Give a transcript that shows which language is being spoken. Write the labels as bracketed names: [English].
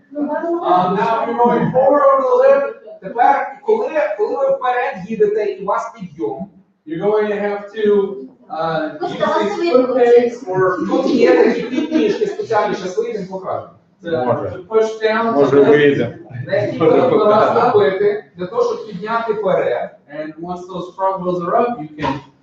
[English] Now you're going forward over the lip. [Ukrainian] Тепер, коли ви вперед їдете і у вас підйом, [English] you're going to have to use these foot pegs or [Ukrainian] тут є такі підніжки спеціальні, зараз вийдемо, покажемо. [English] to push down. [Ukrainian] Може вийде. На які треба наступити, для того, щоб підняти вперед. [English] And once those front wheels are up, you can.